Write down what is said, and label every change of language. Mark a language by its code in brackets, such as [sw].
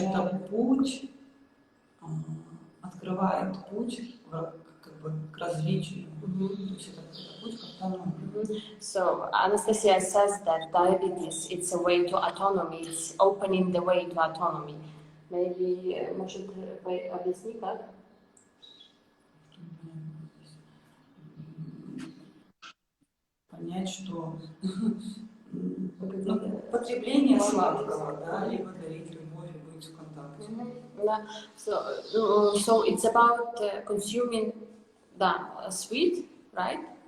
[ru] Это путь, открывает путь как бы к развитию. То есть это путь к автономии. [en] So Anastasia says that diabetes it's a way to autonomy. It's opening the way to autonomy. Maybe [ru] может объясни как? Понять, что потребление сладкого, да, либо дарить любовь и быть в контакте. [en] Yeah. So it's about consuming the sweet, right?